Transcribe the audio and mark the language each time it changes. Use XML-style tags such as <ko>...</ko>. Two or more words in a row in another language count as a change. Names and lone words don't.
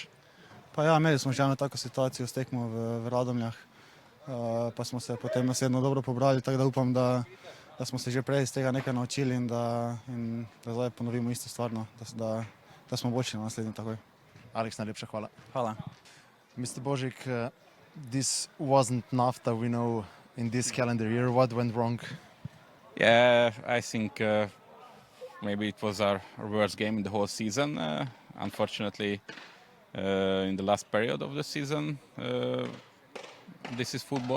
<sl>Pa ja, imeli smo že eno tako situacijo s tekmo v Radomljah, pa smo se potem naslednjo dobro pobrali, tako da upam, da smo se že prej iz tega nekaj naučili in da zdaj ponovimo isto stvar, da smo boljši na naslednji takoj. Alex, najlepša hvala. Hvala.</sl> <en>Mr. Božic, this wasn't Nafta we know in this calendar year. What went wrong? Yeah, I think maybe it was our worst game in the whole season. Unfortunately, in the last period of the season, this is football.</en>